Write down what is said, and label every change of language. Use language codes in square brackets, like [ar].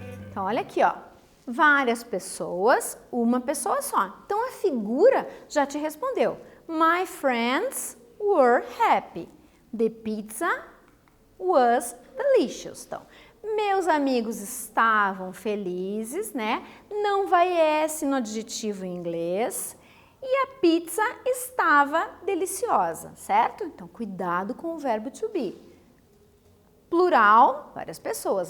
[pt] Então, olha aqui, ó. Várias pessoas, uma pessoa só. Então, a figura já te respondeu. [en] My friends were happy. The pizza was delicious. [pt] Então, meus amigos estavam felizes, né? Não vai S no adjetivo em inglês. e a pizza estava deliciosa, certo? Então, cuidado com o verbo to be. Plural, várias pessoas.